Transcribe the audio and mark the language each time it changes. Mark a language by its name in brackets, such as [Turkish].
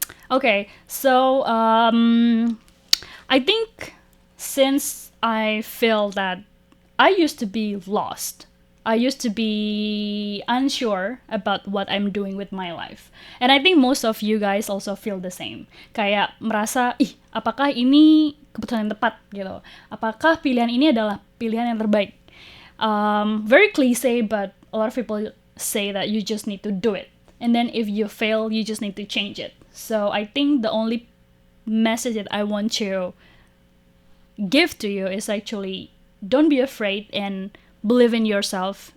[English] Okay, so I think since I feel that I used to be lost, I used to be unsure about what I'm doing with my life. And I think most of you guys also feel the same. [Indonesian] Kayak merasa, apakah ini keputusan yang tepat gitu? Apakah pilihan ini adalah pilihan yang terbaik? [English] Very cliche, but a lot of people say that you just need to do it. And then if you fail, you just need to change it. So I think the only message that I want to give to you is actually don't be afraid and believe in yourself.